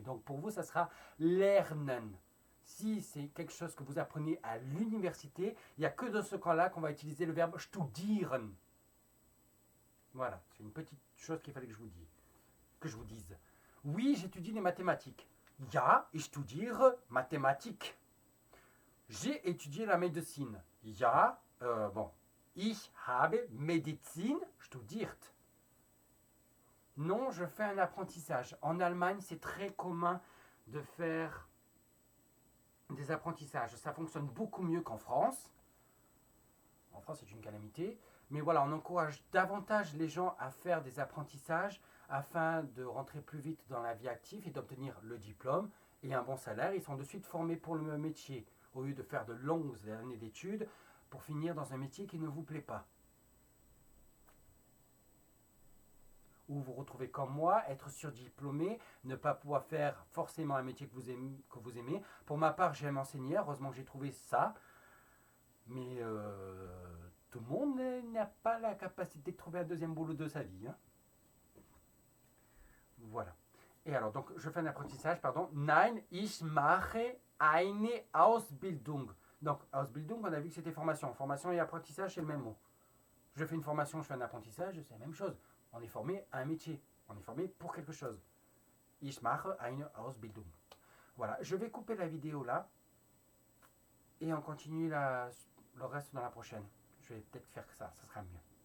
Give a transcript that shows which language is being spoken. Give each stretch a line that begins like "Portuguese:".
French: Donc, pour vous, ça sera lernen. Si c'est quelque chose que vous apprenez à l'université, il n'y a que dans ce cas-là qu'on va utiliser le verbe studieren. Voilà, c'est une petite chose qu'il fallait que je vous dise. Oui, j'étudie les mathématiques.
German: Ja, ich studiere Mathematik.
French: J'ai étudié la médecine.
German: Ja, ich habe Medizin studiert.
French: Non, je fais un apprentissage. En Allemagne, c'est très commun de faire des apprentissages. Ça fonctionne beaucoup mieux qu'en France. En France, c'est une calamité. Mais voilà, on encourage davantage les gens à faire des apprentissages afin de rentrer plus vite dans la vie active et d'obtenir le diplôme et un bon salaire. Ils sont de suite formés pour le métier, au lieu de faire de longues années d'études pour finir dans un métier qui ne vous plaît pas. Ou vous retrouvez comme moi, être surdiplômé, ne pas pouvoir faire forcément un métier que vous aimez. Pour ma part, j'aime enseigner, heureusement que j'ai trouvé ça. Mais tout le monde n'a pas la capacité de trouver un deuxième boulot de sa vie. Hein. Voilà. Et alors, donc, je fais un apprentissage, pardon.
German: Nein, ich mache eine Ausbildung.
French: Donc, Ausbildung, on a vu que c'était formation. Formation et apprentissage, c'est le même mot. Je fais une formation, je fais un apprentissage, c'est la même chose. On est formé à un métier. On est formé pour quelque chose.
German: Ich mache eine Ausbildung.
French: Voilà, je vais couper la vidéo là. Et on continue le reste dans la prochaine. Je vais peut-être faire ça sera mieux.